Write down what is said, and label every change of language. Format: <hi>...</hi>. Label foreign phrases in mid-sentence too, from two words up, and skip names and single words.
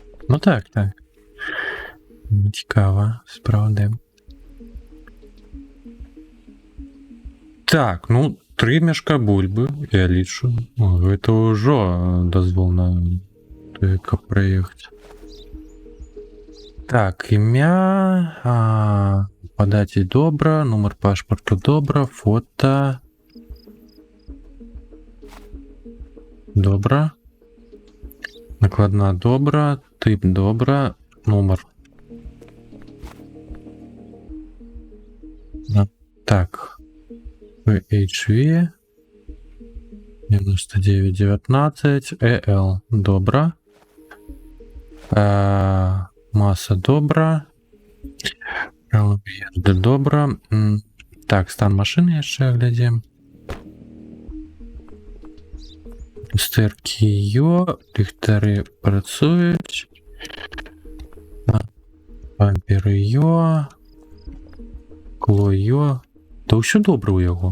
<uk>Ну так, так. Цікаво, справді.</uk> <be>Так, ну, 3 мяшка бульбы, я лічу. О, гэта ўжо дазвол на тое, каб праехаць. Так, імя, падаці добра, нумар пашпарту добра, фото. Добра. Накладна добра, тип добра, нумар. Так. HV 9919 EL. Добра. Маса добра. В'їзди добра. Так, стан машини яшчэ глядзім. Люстеркі йо, ліхтары працуюць. Бамперы йо. Кло йо. Да ўсё добра ў яго.</be>